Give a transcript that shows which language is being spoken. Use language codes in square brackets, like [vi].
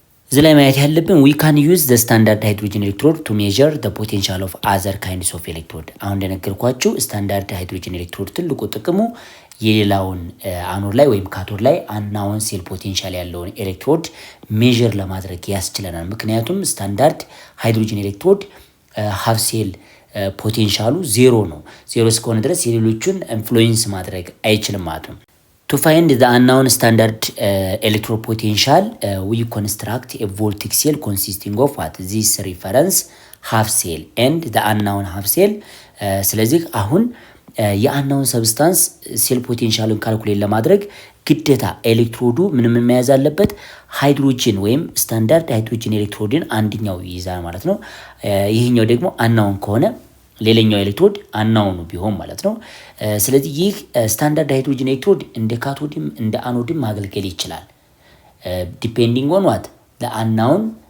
[am] እዚህ ላይ ማየት ያለብን [en] we can use the standard hydrogen electrode to measure the potential of other kinds of electrode። [am] አሁን እንደነገርኳችሁ ስታንዳርድ ሃይድሮጂን ኤሌክትሮድ ትልቁ ጥቅሙ የሌላውን አኖድ ላይ ወይም ካቶድ ላይ አናውን ሴል ፖቴንሻል ያለውን ኤሌክትሮድ ሜዠር ለማድረግ ያስችለናል። ምክንያቱም ስታንዳርድ ሃይድሮጂን ኤሌክትሮድ ሃፍ ሴል ፖቴንሻሉ 0 ነው። 0 እስከሆነ ድረስ የሌሎቹን ኢንፍሉዌንስ ማድረግ አይችልም ማለት ነው። [en] To find the unknown standard electrode potential, we construct a voltaic cell consisting of what? This reference half cell and the unknown half cell. [am] ስለዚህ አሁን የአናውን ሰብስታንስ ሴል ፖቴንሻልን ካልኩሌት ለማድረግ ግዴታ ኤሌክትሮዱ ምንም መያዝ አለበት ሃይድሮጂን ወይም ስታንዳርድ ሃይድሮጂን ኤሌክትሮድን አንድኛው ይይዛል ማለት ነው። ይሄኛው ደግሞ አናውን ከሆነ ሌላኛው ኤሌክትሮድ አናውኑ ቢሆን ማለት ነው። ስለዚህ ይህ ስታንዳርድ ሃይድሮጂን ኤሌክትሮድ እንደ ካቶድም እንደ አኖድም ማገልገል ይችላል [en] ዲፔንዲንግ ኦን ዋት ዘ አናውን